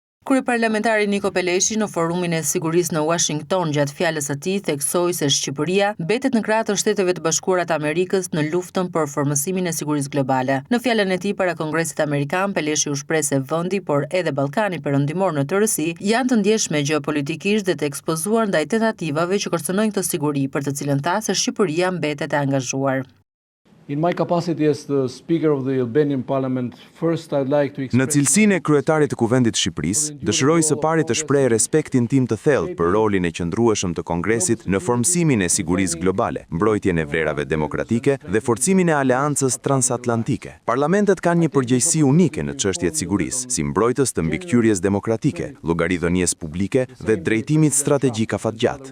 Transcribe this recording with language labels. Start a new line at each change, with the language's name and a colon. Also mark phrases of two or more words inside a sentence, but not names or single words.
Albanian: Kryeparlamentari Niko Peleshi në forumin e sigurisë në Washington gjatë fjalës së tij theksoi se Shqipëria mbetet në krah të Shteteve të Bashkuara të Amerikës në luftën për formësimin e sigurisë globale. Në fjalën e tij para Kongresit Amerikan, Peleshi u shpreh se vendi, por edhe Ballkani Perëndimor në tërësi, janë të ndjeshme gjeopolitikisht dhe të ekspozuar ndaj tentativave që kërcënojnë këtë siguri, për të cilën tha se Shqipëria mbetet e angazhuar.
English: In my capacity as the Speaker of the Albanian Parliament, first I'd like to express...
Albanian: Në cilësinë e kryetarit të Kuvendit të Shqipërisë, dëshiroj së pari të shpreh respektin tim të thellë për rolin e qëndrueshëm të Kongresit në formësimin e sigurisë globale, mbrojtjen e vlerave demokratike dhe forcimin e aleancës transatlantike. Parlamentet kanë një përgjegjësi unike në çështjet sigurisë, si mbrojtës të mbikëqyrjes demokratike, llogaridhënies publike dhe drejtimit strategjik afatgjat.